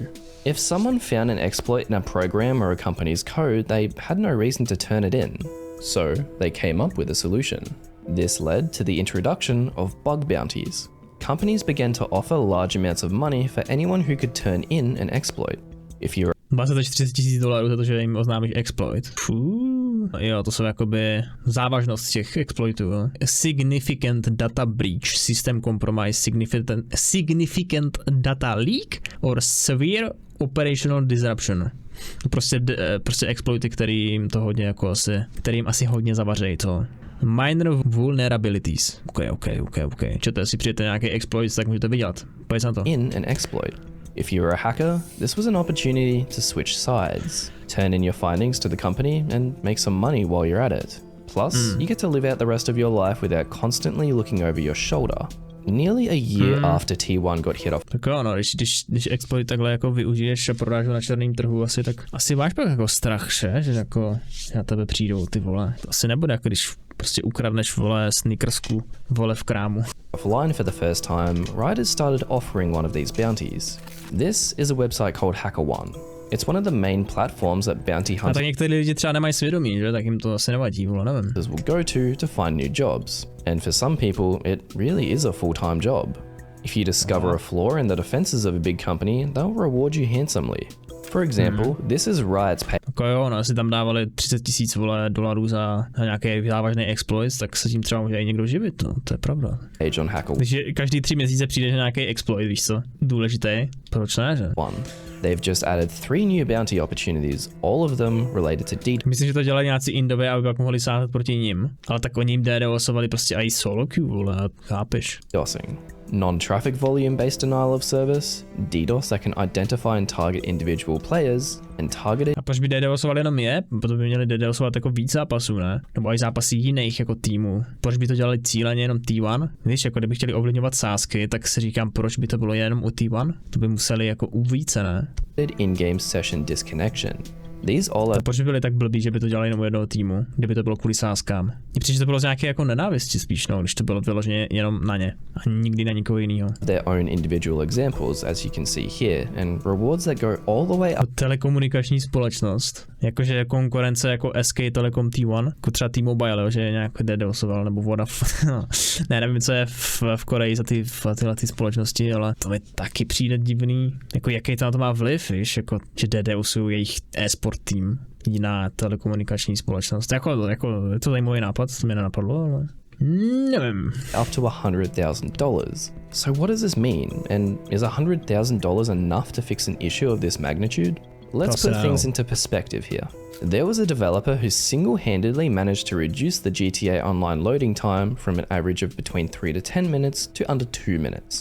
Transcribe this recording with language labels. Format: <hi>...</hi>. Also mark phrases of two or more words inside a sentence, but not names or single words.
<en>If someone found an exploit in a program or a company's code, they had no reason to turn it in. So they came up with a solution. This led to the introduction of bug bounties. Companies began to offer large amounts of money for anyone who could turn in an exploit. If you're</en> <cs>$20,000 za to, že jim oznámíš exploit. Jo, to jsou jakoby závažnost těch exploitů.</cs> <en>Significant data breach, system compromise, significant data leak or severe operational disruption.</en> <cs>Prostě exploity, kterým asi hodně zavařejí to.</cs> <en>Minor vulnerabilities. OK.</en> <cs>Čete, si přijete nějaký exploit, tak můžete vydělat. Pojď na to.</cs> <en>In an exploit. If you were a hacker, this was an opportunity to switch sides, turn in your findings to the company, and make some money while you're at it. Plus, you get to live out the rest of your life without constantly looking over your shoulder. Nearly a year after T1 got hit off.</en> <cs>Tak jo, no, když exploit takhle jako využiješ a prodáš ho na černém trhu, tak asi máš pak jako strach, že jako na tebe přijdou ty vole. To asi nebude jako když prostě ukradneš vole sneakersku vole v krámu.</cs> <en>Offline for the first time, Riot started offering one of these bounties. This is a website called HackerOne. It's one of the main platforms that bounty</en> <cs>A</cs> <en>hunters</en> <cs>tak někteří lidi třeba nemají svědomí, že? Tak jim to asi nevadí, vole, nevím.</cs> <en>will go to find new jobs. And for some people, it really is a full-time job. If you discover a flaw in the defenses of a big company, they'll reward you handsomely. For example, this is Riot's pay.</en> <cs>Jako jo, no, asi tam dávali 30 000 dolarů za nějaký závažný exploit, tak se tím třeba může i někdo živit, no, to je pravda.</cs> <en>Page on HackerOne.</en> <cs>Takže každý 3 měsíce přijde nějaký exploit, víš co? Důležitý, proč ne, že?</cs> <en>They've just added 3 new bounty opportunities, all of them related to DDoS.</en> <cs>Myslím, že to dělali nějací Indové, aby pak mohli sáhnout proti nim, ale tak oni jim DDoSovali prostě i</cs> <en>solo queue,</en> <cs>vole, chápeš?</cs> <en>DDoSing. Non-traffic volume-based denial of service, DDoS that can identify and target individual players, and targeted...</en> <cs>A proč by DDoSovali jenom je? Proto by měli DDoSovat jako víc zápasů, ne? Nebo i zápasy jiných jako týmů. Proč by to dělali cíleně jenom T1? Víš, jako kdyby chtěli ovlivňovat sázky, tak si říkám, proč by to bylo jenom u T1? To by museli jako u více, ne?</cs> <en>In-game session disconnection. These all</en> <cs>To proč by byli tak blbí, že by to dělali jenom u jednoho týmu, kdyby to bylo kvůli sázkám? Mně přijde, že to bylo z nějaké jako nenávisti spíš, no, když to bylo vyloženě jenom na ně a nikdy na nikoho jiného.</cs> <en>their own individual examples, as you can see here, and rewards that go all the way up.</en> <cs>Telekomunikační společnost, jakože konkurence jako SK Telecom T1, jako třeba T-Mobile, jo, že nějak DDoSoval, nebo Vodafone, no. Nevím, co je v Koreji za tyhle společnosti, ale to mi taky přijde divný, jako jaký to na to má vliv, víš, jako, že DDoSují jejich e-sport tým, jiná telekomunikační společnost, jako je to zajímavý nápad, to mě nenapadlo, ale... nevím.</cs> <en>Up to $100,000. So what does this mean? And is $100,000 enough to fix an issue of this magnitude? Let's put things into perspective here. There was a developer who single-handedly managed to reduce the GTA Online loading time from an average of between 3 to 10 minutes to under 2 minutes.</en>